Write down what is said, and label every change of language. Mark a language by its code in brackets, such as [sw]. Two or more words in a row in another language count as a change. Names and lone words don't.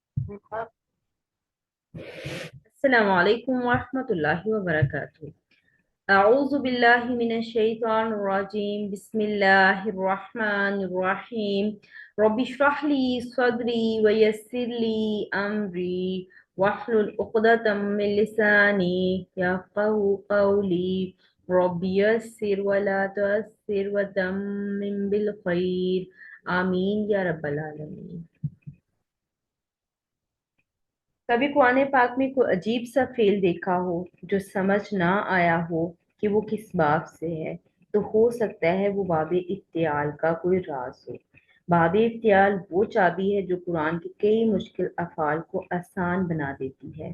[ar] السلام عليكم ورحمة الله وبركاته. أعوذ بالله من الشيطان الرجيم. بسم الله الرحمن الرحيم. رب اشرح لي صدري ويسر لي أمري واحلل عقدة من لساني يفقهوا قولي. رب يسر ولا تعسر وتمم بالخير. آمين يا رب العالمين. [hi] कभी कुरान पाक में कोई अजीब सा फेल देखा हो जो समझ ना आया हो कि वो किस बाब से है, तो हो सकता है वो बाब इफ्तियाल का कोई राज हो। बाब इफ्तियाल वो चाबी है जो कुरान के कई मुश्किल अफ़ाल को आसान बना देती है।